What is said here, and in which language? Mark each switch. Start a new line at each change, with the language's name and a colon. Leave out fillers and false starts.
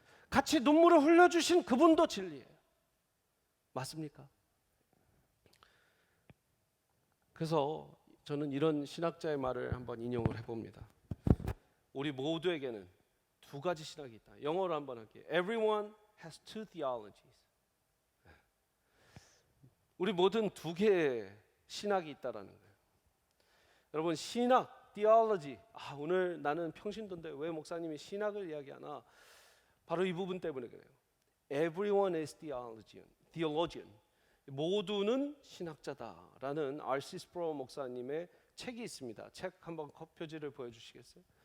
Korean: 같이 눈물을 흘려주신 그분도 진리예요. 맞습니까? 그래서 저는 이런 신학자의 말을 한번 인용을 해봅니다. 우리 모두에게는 두 가지 신학이 있다. 영어로 한번 할게요.
English: Everyone has two theologies.
Korean: 우리 모든 두 개의 신학이 있다라는 거예요. 여러분, 신학, theology. 오늘 나는 평신도인데 왜 목사님이 신학을 이야기하나? 바로 이 부분 때문에 그래요.
English: Everyone is theologian.
Korean: 모두는 신학자다라는 R.C. 스프로 목사님의 책이 있습니다. 책 한번 표지를 보여주시겠어요?